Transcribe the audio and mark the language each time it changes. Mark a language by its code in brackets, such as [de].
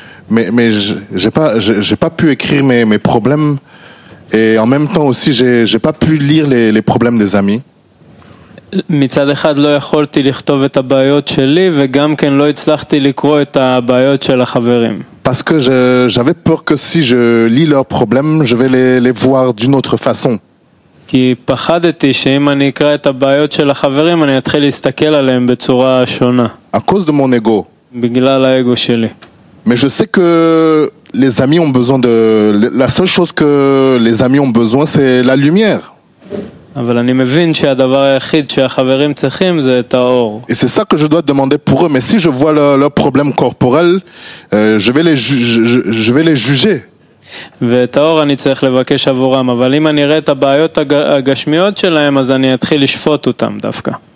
[fr] Mais j'ai pas pu écrire mes problèmes et en même temps aussi j'ai pas pu lire les problèmes des amis. [he] מצד אחד לא יכולתי לכתוב את הבעיות שלי וגם כן לא הצלחתי לקרוא את הבעיות של החברים. [fr] Parce que j'avais peur que si je lis leurs problèmes, je vais les voir d'une autre façon. [he] כי פחדתי שאם אני אקרא את הבעיות של החברים אני אתחיל להסתכל עליהם בצורה שונה. [fr] À cause de mon ego. [he] בגלל האגו שלי. [fr] Mais je sais que les amis ont besoin de la seule chose que les amis ont besoin c'est la lumière. [he] אבל אני מבין שהדבר היחיד שהחברים צריכים זה את האור. [fr] Et c'est ça que je dois demander pour eux, mais si je vois leur problème corporel, je vais les juger. [he] ואת האור אני צריך לבקש עבורם, אבל אם אני אראה את הבעיות הגשמיות שלהם, אז אני אתחיל לשפוט אותם דווקא.